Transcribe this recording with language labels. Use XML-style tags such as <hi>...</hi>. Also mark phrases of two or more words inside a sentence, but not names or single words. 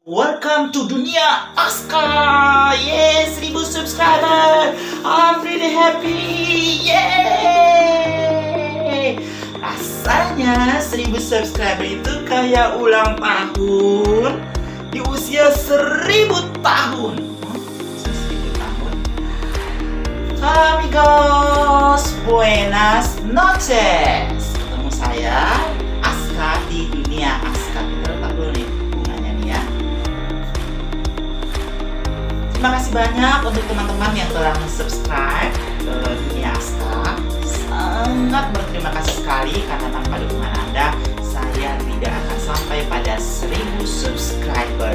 <en>Welcome to Dunia Aska. Yes, 1000 subscriber. I'm really happy. Yeay.</en> <id>Rasanya 1000 subscriber itu kayak ulang tahun di usia 1000 tahun. 1000 tahun.</id> <es>Amigos, buenas noches.</es> <id>Ketemu saya Aska di Dunia Aska. Kita letak dulu nih bunganya nih ya. Terima kasih banyak untuk teman-teman yang telah subscribe ke Dunia Aska. Sangat berterima kasih sekali karena tanpa dukungan Anda, saya tidak akan sampai pada 1000 subscriber.</id>